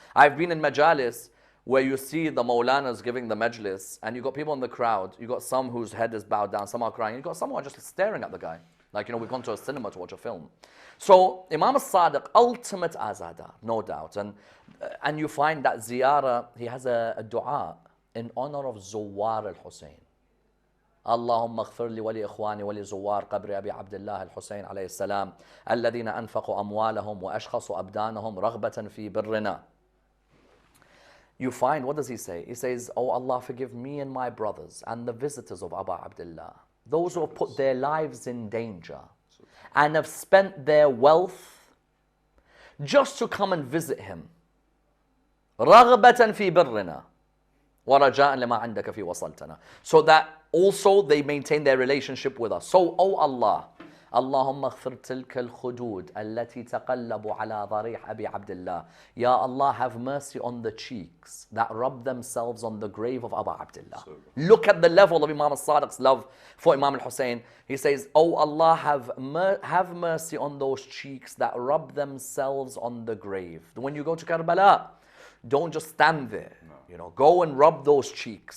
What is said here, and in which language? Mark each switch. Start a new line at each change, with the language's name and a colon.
English: I've been in majalis where you see the Maulanas giving the majlis, and you got people in the crowd, you got some whose head is bowed down, some are crying, you got some who are just staring at the guy. Like, we've gone to a cinema to watch a film. So Imam al-Sadiq, ultimate azada, no doubt. And you find that ziyarah, he has a dua in honor of Zuwar al-Hussein.
Arabic: اللهم اغفر لي ولإخواني ولزوار قبر أبي عبد الله الحسين عليه السلام الذين أنفقوا أموالهم وأشخصوا أبدانهم رغبة في برنا.
English: You find, what does he say? He says, oh Allah, forgive me and my brothers and the visitors of Abu Abdullah, those who have put their lives in danger and have spent their wealth just to come and visit him.
Arabic: رغبة في برنا ورجاء لما عندك في وصلتنا.
English: So that also they maintain their relationship with us. So, oh Allah,
Arabic: اللهم اغفر تلك الخدود التي تقلب على ضريح أبي عبد الله.
English: Ya Allah, have mercy on the cheeks that rub themselves on the grave of Abu Abdullah. Look at the level of Imam al-Sadiq's love for Imam al-Hussein. He says, oh Allah, have mercy on those cheeks that rub themselves on the grave. When you go to Karbala, don't just stand there. Go and rub those cheeks.